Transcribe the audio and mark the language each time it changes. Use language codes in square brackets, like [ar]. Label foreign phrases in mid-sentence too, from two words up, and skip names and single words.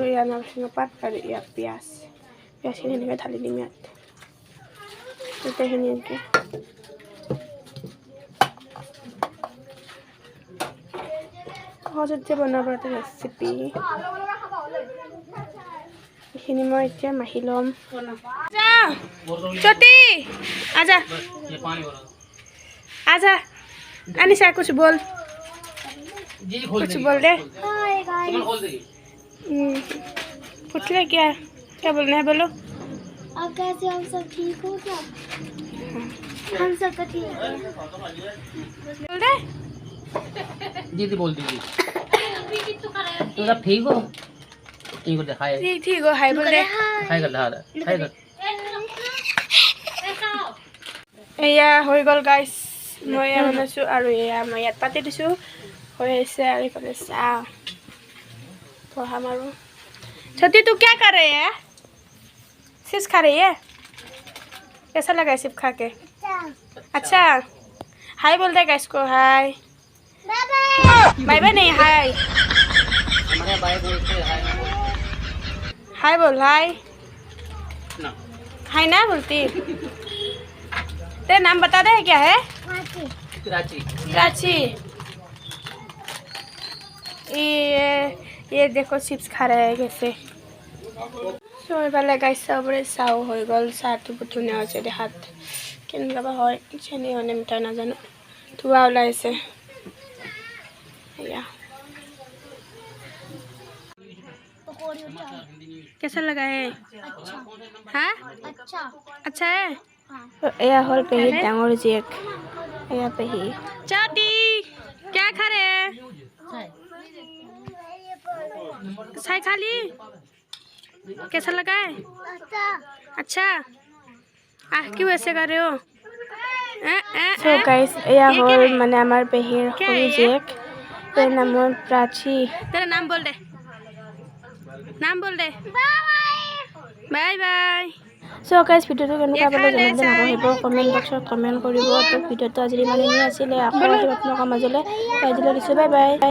[as] ইয়াত নৰসিংহ পাত আৰু ইয়াত পিঁয়াজখিনি এনেকৈ ঢালি দিম। ইয়াত গোটেইখিনি এনেকৈ সহজতে বনাব এটা ৰেচিপি। এইখিনি মই এতিয়া মাখি ল'ম। [hi] आजा अनिशा कुछ बोल दे। पूछ ले क्या बोलना है, बोलो। अब कैसे हम सब ठीक हो क्या? हम सब तो ठीक है। बोल दे दीदी, बोल दीजिए। तो सब ठीक हो? ठीक हो, दिखाए। ठीक हो, हाय बोल दे। हाय कर, हाय कर। [as] এয়া হৈ গ'ল গাইজ, মই এয়া বনাইছোঁ। আৰু এয়া মই ইয়াত পাতি দিছোঁ, হৈ আহিছে। আৰু এইফালে চাহ বহাম। [hi] আৰু छोटी तू क्या कर रही है? चिप्स खा रही है? कैसा लगा है चिप्स खा के? अच्छा। हाय बोल दे गाइस को, हाय। बाय बाय नहीं, हाय हाय बोल, हाय हाय ना बोलती। तेरा नाम बता दे, क्या है? प्राची। ये देखो चिप्स खा रहे हैं कैसे। [as] सो এইফালে গাইছ চবৰে চাহ হৈ গ'ল। চাহটো বহুত ধুনীয়া হৈছে দেখাত, কেনেকুৱা বা হয়, চেনি হয় নে মিঠা নাজানো, ধোঁৱা ওলাইছে। [hi] এয়া कैसा लगा है? हाँ अच्छा है। [as] এয়া হ'ল পেহীৰ ডাঙৰ জীয়েক, এয়া পেহী। [hi] छोटी क्या खा रहे हैं? चाय खा ली? कैसा लगा है? अच्छा। क्यों ऐसे कर रहे हो? [en] so guys [as] এয়া হ'ল মানে আমাৰ পেহীৰ সৰু জীয়েক, তেওঁৰ নাম হ'ল প্ৰাচী। [hi] तेरा नाम बोल दे, नाम बोल दे। [en] bye bye. [as] সো গাইজ ভিডিঅ'টো কেনেকুৱা পালে জনাবলৈ নাপাহৰিব, [en] comment box [as] কমেণ্ট কৰিব। তো ভিডিঅ'টো আজি ইমানেই আছিলে, আকৌ আহিম আপোনালোকৰ মাজলৈ। দিছোঁ, বাই বাই।